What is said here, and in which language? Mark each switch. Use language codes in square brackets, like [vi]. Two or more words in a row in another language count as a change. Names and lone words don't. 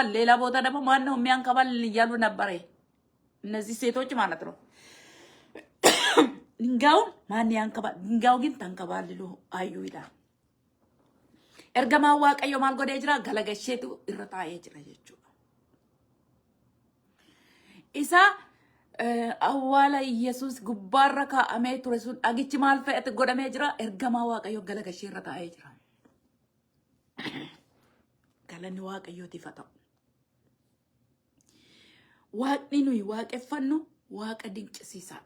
[am] ሌላ ቦታ ደግሞ ማን ነው የሚያንከባልል እያሉ ነበረ እነዚህ ሴቶች ማለት ነው። ድንጋዩን ማን ያንከባል? ድንጋዩ ግን ተንከባልሎ አዩ ይላል። [om] Ergamaa Waaqayyoo maal godhe jira galagasheetu irra taa'ee jira jechuu isaa awwaala Yesus gubbaarra kaa'amee ture sun dhagichi maal fe'ate godhamee jira? Ergamaa Waaqayyo galagashee irra taa'ee jira. Galanni Waaqayyootiif haa ta'u. Waaqni nuyi waaqeffannu Waaqa dinqisiisaadha.